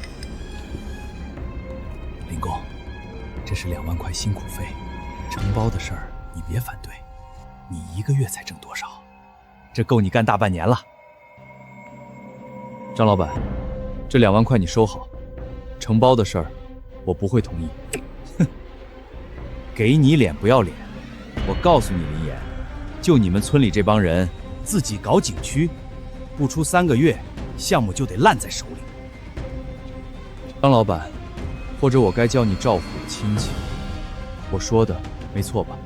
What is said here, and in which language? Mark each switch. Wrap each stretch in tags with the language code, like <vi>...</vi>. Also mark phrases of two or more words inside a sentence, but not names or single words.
<zh>林公，這是2萬塊辛苦費，承包的事兒你別反對。你1個月才掙多少？這夠你幹大半年了。張老闆，這2萬塊你收好，承包的事兒我不會同意。哼，給你臉不要臉，我告訴你，林岩，就你们村里这帮人自己搞景区，不出3个月，项目就得烂在手里。张老板，或者我该叫你赵虎的亲戚，我说的没错吧？</zh>